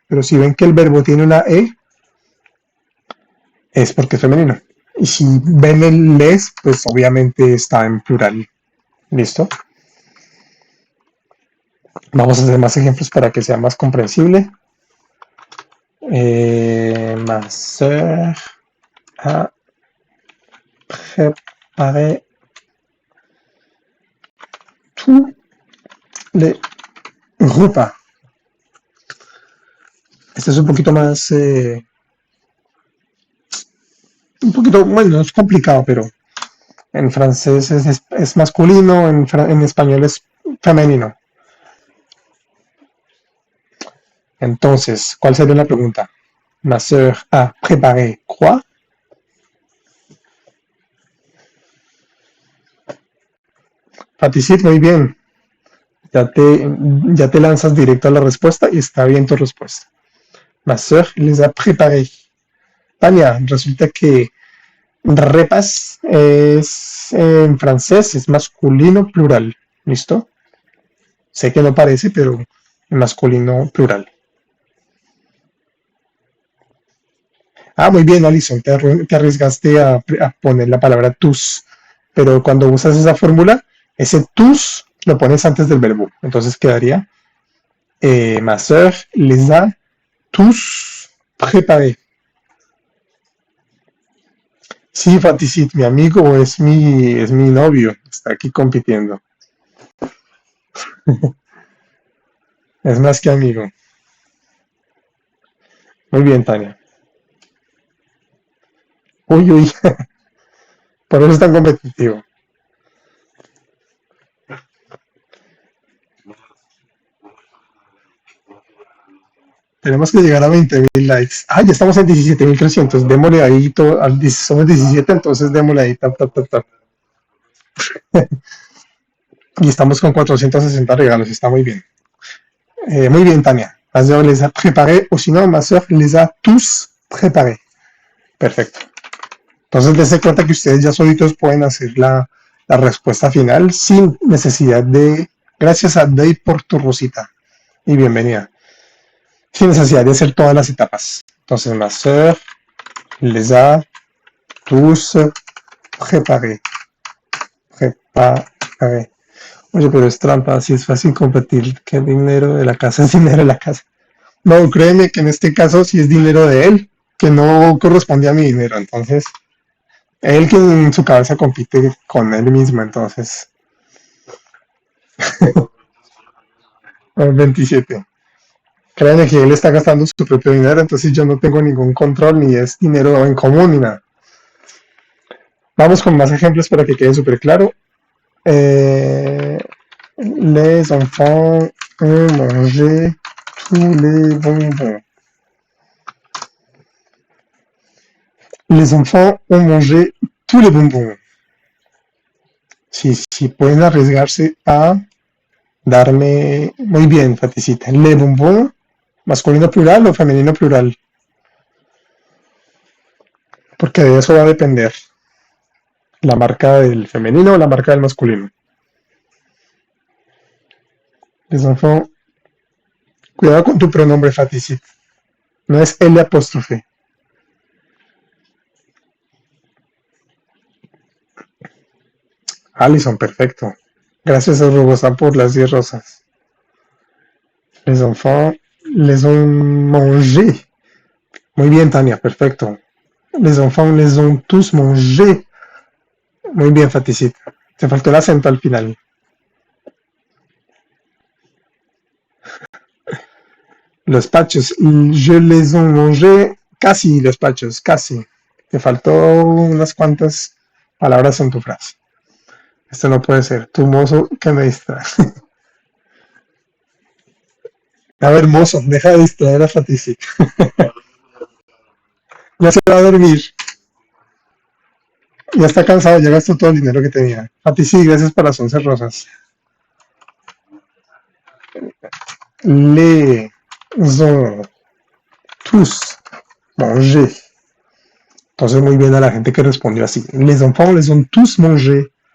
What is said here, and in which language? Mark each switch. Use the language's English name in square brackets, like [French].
[Spanish] Pero si ven que el verbo tiene una E, es porque es femenino. Y si ven el les, pues obviamente está en plural. ¿Listo? Vamos a hacer más ejemplos para que sea más comprensible. [French] Ma sœur a préparé tous les repas. [Spanish] Este es un poquito más, un poquito, bueno, es complicado, pero en francés es masculino, en español es femenino. Entonces, ¿cuál sería la pregunta? [French] Ma sœur a préparé quoi? [Spanish] Paticit, muy bien. Ya te lanzas directo a la respuesta y está bien tu respuesta. [French] Ma sœur les a préparé. [Spanish] Tania, resulta que repas es en francés, es masculino plural. ¿Listo? Sé que no parece, pero masculino plural. Ah, muy bien, Alison, te arriesgaste a poner la palabra tus, pero cuando usas esa fórmula, ese tus lo pones antes del verbo. Entonces quedaría [French] ma sœur les a tous préparés. [Spanish] Sí, Fanticid, mi amigo es mi novio, está aquí compitiendo. Es más que amigo. Muy bien, Tania. Uy, uy, por eso es tan competitivo. Tenemos que llegar a 20.000 likes. Ah, ya estamos en 17.300. Démosle ahí, somos 17, entonces démosle ahí, tap, tap, tap, tap. Y estamos con 460 regalos, está muy bien. Muy bien, Tania. [French] Ma sœur les a préparés, [Spanish] o si no, [French] ma sœur les a tous préparés. [Spanish] Perfecto. Entonces, dense cuenta que ustedes ya solitos pueden hacer la respuesta final sin necesidad de. Gracias a Dave por tu rosita y bienvenida. Sin necesidad de hacer todas las etapas. [French] Entonces, ma sœur les a tous préparés. Préparés. [Spanish] Oye, pero es trampa, si es fácil competir que el dinero de la casa es dinero de la casa. No, créeme que en este caso sí es dinero de él, que no corresponde a mi dinero. Entonces, él que en su cabeza compite con él mismo, entonces, 27. Créeme que él está gastando su propio dinero, entonces yo no tengo ningún control, ni es dinero en común, ni nada. Vamos con más ejemplos para que quede súper claro. [French] Eh, les enfants ont mangé tous les bonbons. Les enfants ont mangé tous les bonbons. [Spanish] Si pueden arriesgarse a darme. Muy bien, Faticita. Le bonbon, masculino plural o femenino plural. Porque de eso va a depender la marca del femenino o la marca del masculino. [French] Les enfants. [Spanish] Cuidado con tu pronombre, Faticita. No es L apóstrofe. Alison, perfecto. Gracias a Robosan por las 10 rosas. [French] Les enfants les ont mangé. [Spanish] Muy bien, Tania, perfecto. [French] Les enfants les ont tous mangé. [Spanish] Muy bien, Faticita. Te faltó el acento al final. Los pachos, [French] je les ont mangé. [Spanish] Casi los pachos, casi. Te faltó unas cuantas palabras en tu frase. Esto no puede ser. Tu mozo que me distrae. A ver, mozo, deja de distraer a Faticita. Ya se va a dormir. Ya está cansado, ya gastó todo el dinero que tenía. Fatici, gracias por las 11 rosas. [French] Les ont tous mangé. [Spanish] Entonces, muy bien a la gente que respondió así. [French] Les enfants les ont tous mangé.